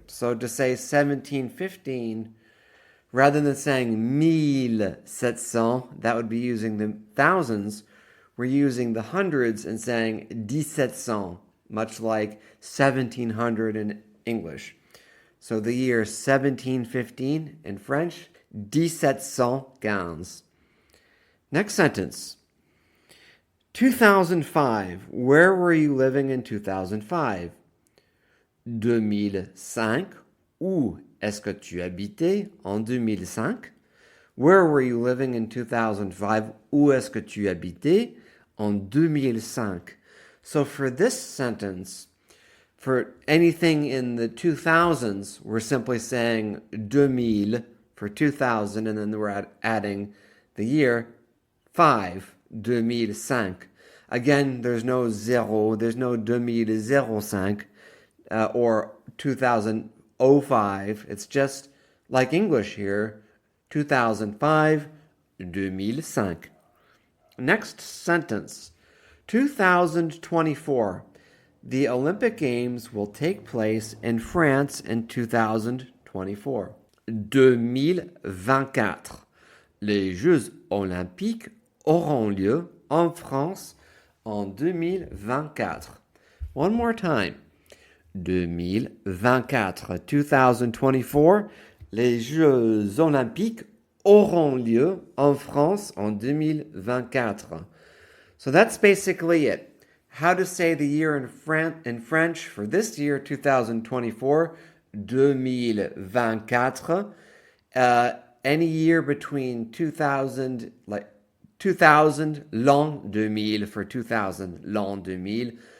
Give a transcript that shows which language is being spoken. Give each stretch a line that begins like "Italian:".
English: So to say 1715, rather than saying 1700, that would be using the thousands, we're using the hundreds and saying 1700, much like 1700 in English. So the year 1715 in French, 1715. Next sentence. 2005. Where were you living in 2005? 2005.
French: Où est-ce que tu habitais en 2005?
English: Where were you living in 2005?
French: Où est-ce que tu habitais en 2005?
English: So for this sentence, for anything in the 2000s, we're simply saying 2000 for 2000, and then we're adding the year 5, 2005. Again, there's no zero, there's no 2005 or 2005. It's just like English here, 2005, 2005. Next sentence, 2024. The Olympic Games will take place in France in 2024. 2024.
French: Les Jeux Olympiques auront lieu en France en 2024.
English: One more time.
French: 2024. 2024. Les Jeux Olympiques auront lieu en France en 2024.
English: So that's basically it. How to say the year in French for this year, 2024, 2024. Any year between 2000, like 2000,
French: l'an 2000
English: for 2000, l'an 2000.